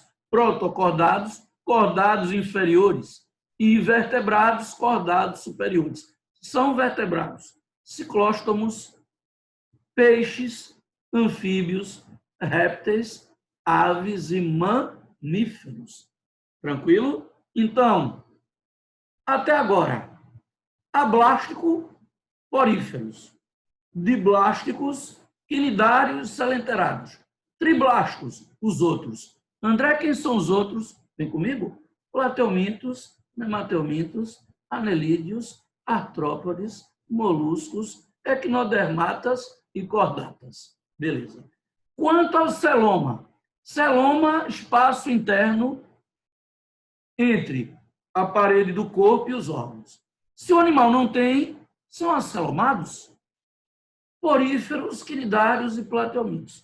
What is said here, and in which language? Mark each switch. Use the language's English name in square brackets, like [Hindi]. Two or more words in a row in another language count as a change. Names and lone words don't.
[Portuguese] Protocordados, cordados inferiores, e vertebrados, cordados superiores. São vertebrados ciclóstomos, peixes, anfíbios, répteis, aves e mamíferos. Tranquilo? Então, até agora, ablástico, poríferos, diblásticos, quinidários, selenterados, triblásticos, os outros. André, quem são os outros? Vem comigo? Platelmintos, nematelmintos, anelídeos, artrópodes, moluscos, equinodermatas e cordatas. Beleza. Quanto ao celoma, espaço interno entre a parede do corpo e os órgãos. Se o animal não tem, são acelomados, poríferos, quinidários e platelmintos.